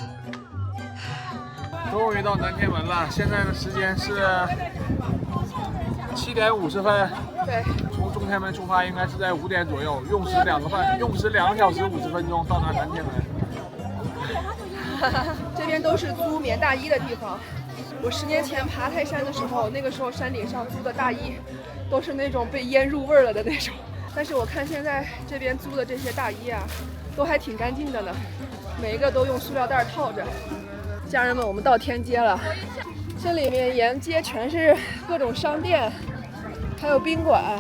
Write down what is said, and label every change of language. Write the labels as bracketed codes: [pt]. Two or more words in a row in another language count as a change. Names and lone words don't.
[zh] 終於到南天門了，現在的時間是7點50分。對，從中天門出發應該是在5點左右，用時2個小時50分鐘到達南天门。這邊都是租棉大衣的地方。我10年前爬泰山的時候，那個時候山頂上租的大衣都是那種被醃入味了的那種。但是我看現在這邊租的這些大衣啊，都還挺乾淨的呢，每一個都用塑料袋套着。家人們，我們到天街了，這裡面沿街全是各種商店，還有賓館。